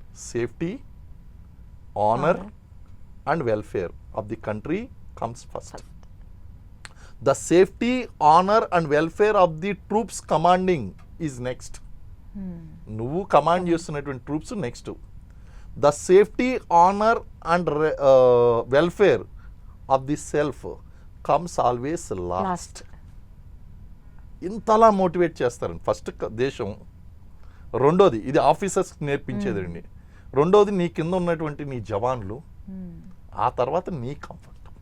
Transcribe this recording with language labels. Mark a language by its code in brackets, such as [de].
[en] Safety, honour and welfare of the country comes first. The safety, honor and welfare of the troops commanding is next. [te] నువ్వు command చేస్తున్నటువంటి troops next. [en] The safety, honour and welfare of the self comes always last. [te] ఇంతలా motivate చేస్తారండి. First దేశం, రెండోది ఇది officers నేర్పించేదండి, రెండోది నీ కింద ఉన్నటువంటి నీ జవాన్లు, ఆ తర్వాత నీ కంఫర్ట్.